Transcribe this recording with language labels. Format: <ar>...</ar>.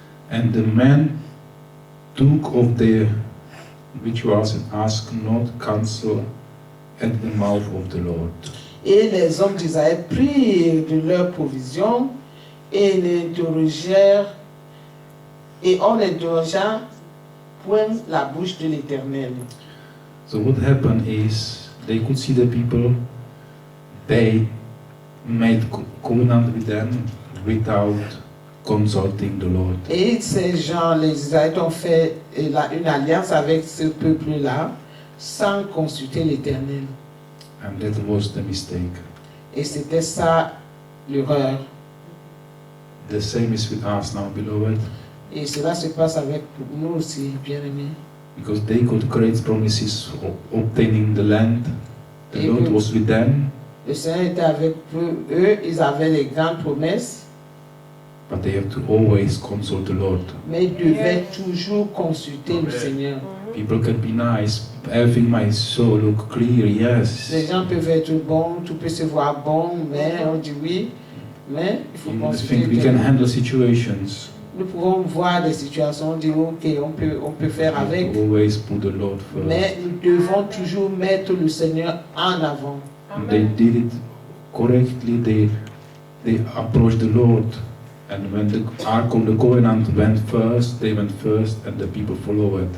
<en>And the man took of their victuals and asked not counsel at the mouth of the Lord.</en> <fr>Et les hommes d'Israël prirent de leur provision et n'interrogèrent, et on n'interrogea point la bouche de l'Éternel.</fr> <en>So what happened is they could see the people, they made covenant with them without consulting the Lord.</en> <fr>Et ces gens, les Israélites, ont fait une alliance avec ce peuple-là sans consulter l'Éternel.</fr> <en>And that was the mistake.</en> <fr>Et c'était ça l'erreur.</fr> <en>The same is with us now, beloved,</en> <fr>Et cela se passe avec nous aussi, bien-aimés.</fr> <en>because they got great promises of obtaining the land. The Lord was with them,</en> <fr>Le Seigneur était avec eux, ils avaient les grandes promesses,</fr> <en>but they have to always consult the Lord.</en> <fr>mais ils devaient toujours consulter le Seigneur.</fr> <en>People can be nice, everything might so look clear, yes.</en> <fr>Les gens peuvent être bons, tout peut se voir bon, mais on dit oui, mais il faut</fr> <en>We</en> <fr>consulter</fr> <en>think we</en> <fr>Dieu.</fr> <en>can handle situations.</en> <fr>Nous pouvons voir des situations, dire ok, on peut faire avec,</fr> <en>Always put the Lord first.</en> <fr>mais nous devons toujours mettre le Seigneur en avant.</fr> <en>And they did it correctly. They approached the Lord, and when the Ark of the Covenant went first, they went first, and the people followed.</en>